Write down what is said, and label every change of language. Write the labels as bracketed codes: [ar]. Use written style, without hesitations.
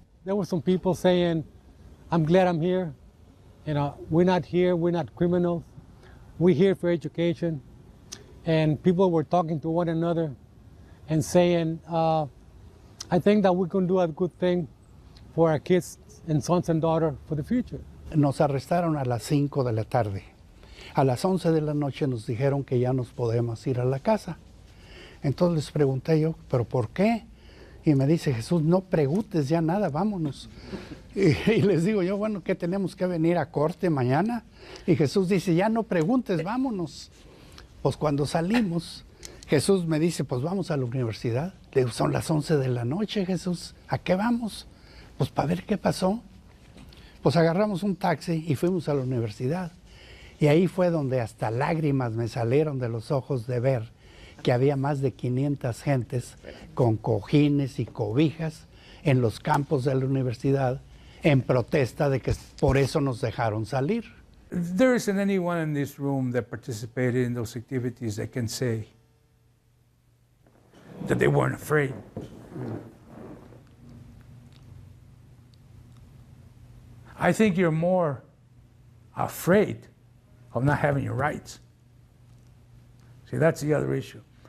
[en] There were some people saying, "I'm glad I'm here. You know, we're not here, we're not criminals. We're here for education." And people were talking to one another and saying, "I think that we can do a good thing for our kids and sons and daughters for the future." [es] Nos arrestaron a las 5 de la tarde. A las 11 de la noche nos dijeron que ya nos podemos ir a la casa. Entonces les pregunté yo, ¿pero por qué? Y me dice Jesús, no preguntes ya nada, vámonos. Y les digo yo, bueno, ¿qué tenemos que venir a corte mañana? Y Jesús dice, ya no preguntes, vámonos. Pues cuando salimos, Jesús me dice, pues vamos a la universidad. Le digo, son las 11 de la noche, Jesús, ¿a qué vamos? Pues para ver qué pasó. Pues agarramos un taxi y fuimos a la universidad. Y ahí fue donde hasta lágrimas me salieron de los ojos de ver que había más de 500 gentes con cojines y cobijas en los campos de la universidad en protesta de que por eso nos dejaron salir. [en] There isn't anyone in this room that participated in those activities that can say that they weren't afraid. I think you're more afraid of not having your rights. See, that's the other issue.